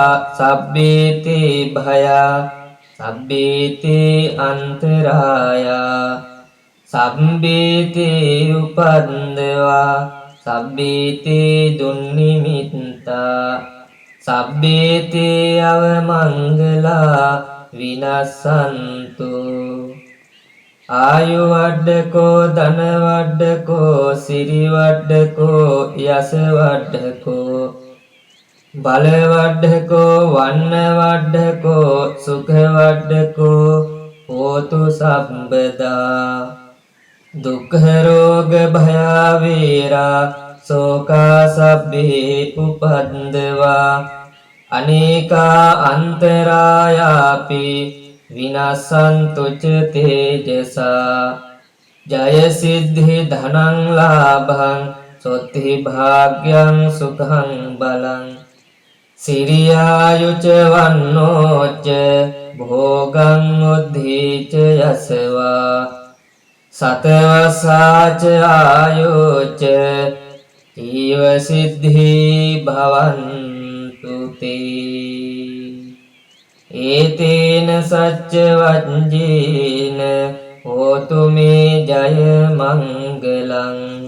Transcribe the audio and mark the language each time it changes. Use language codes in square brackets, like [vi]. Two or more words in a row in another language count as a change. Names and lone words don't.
[pi] සබ්බේති භයා සබ්බේති අන්තරායා සබ්බේති උපන්දවා සබ්බේති දුන්නිමිත්තා සබ්බේති අවමංගලා විනස්සන්තු ආයු වඩ්ඩකෝ ධන වඩ්ඩකෝ සිරි වඩ්ඩකෝ යස වඩ්ඩකෝ බල වඩ්ඩකෝ වන්න වඩ්ඩකෝ සුඛ වඩ්ඩකෝ හෝතු සම්බදා දුක්ඛ රෝග භය වේරා සෝකා සබ්බේ උපන්දවා අනේකා අන්තරායාපි විනස්සන්තු ච තේජසා ජය සිද්ධි ධනං ලාභං සොත්ති භාග්‍යං සුඛං බලං සිරියායුච වන්නෝච භෝගං උද්ධීච යසවා සතවසාච ආයෝච ඊව සිද්ධි භවන්තු තේ ඒතේන සච්ච වජ්ජේන හෝතු මේ ජය මංගලං